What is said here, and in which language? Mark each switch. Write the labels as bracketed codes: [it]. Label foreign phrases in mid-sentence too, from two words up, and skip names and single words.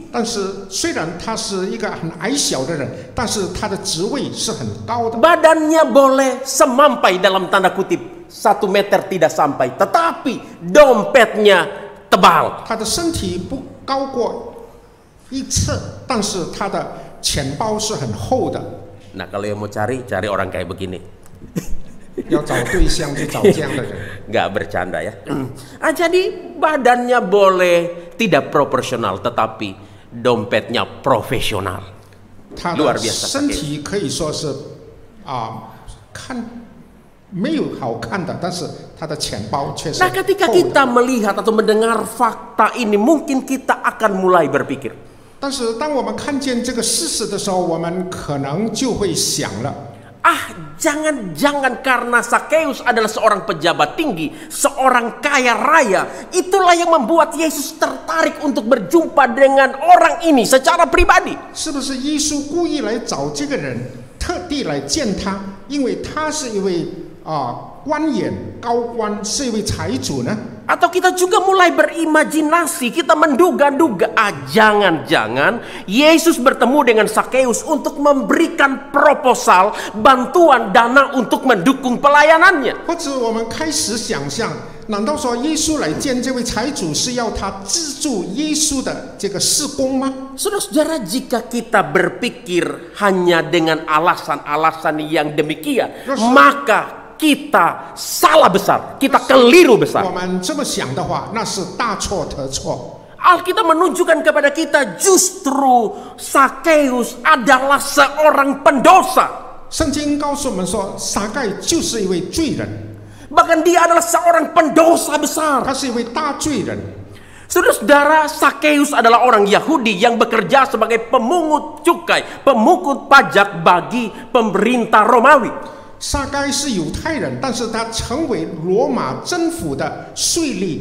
[zh] 但是虽然他是一个很矮小的人，但是他的职位是很高的。 [id] Badannya boleh semampai dalam tanda kutip 1 meter tidak sampai, tetapi dompetnya tebal. [zh] 他的身体不高过1尺，但是他的钱包是很厚的。 [id] Nah, kalau yang mau cari orang kayak begini. [zh] 要找对象就找这样的人。 [id] Nggak bercanda ya. Jadi badannya boleh tidak proporsional, tetapi dompetnya profesional. [zh] 他 [id] luar [zh] 的 [id] biasa. [zh] 身体可以说是看没有好看的，但是他的钱包却是 [id] Nah, ketika [zh] 厚的。 [id] kita melihat atau mendengar fakta ini, mungkin kita akan mulai berpikir, [zh] 但是当我们看见这个事实的时候，我们可能就会想了。 [id] jangan-jangan karena Sakeus adalah seorang pejabat tinggi, seorang kaya raya, itulah yang membuat Yesus tertarik untuk berjumpa dengan orang ini secara pribadi. [zh] 是不是耶稣故意来找这个人，特地来见他，因为他是一位官员、高官，是一位财主呢？ [id] Atau kita juga mulai berimajinasi, kita menduga-duga, jangan-jangan Yesus bertemu dengan Sakeus untuk memberikan proposal, bantuan dana untuk mendukung pelayanannya. [zh] 或者我们开始想象，难道说耶稣来见这位财主是要他资助耶稣的这个事工吗？ [id] Saudara-saudara, jika kita berpikir hanya dengan alasan-alasan yang demikian, maka kita salah besar, kita keliru [zh] 我 [id] besar. [zh] 们这么想的话，那是大错特错。 [id] Alkitab menunjukkan kepada kita justru Sakeus adalah seorang pendosa. [zh] 圣经告诉我们说，撒该就是一位罪人， [id] Bahkan dia adalah seorang pendosa besar. [zh] 他是一位大罪人。 [id] Saudara-saudara, Sakeus adalah orang Yahudi yang bekerja sebagai pemungut cukai, pemungut pajak bagi pemerintah Romawi. [zh] 撒该是犹太人，但是他成为罗马政府的税吏。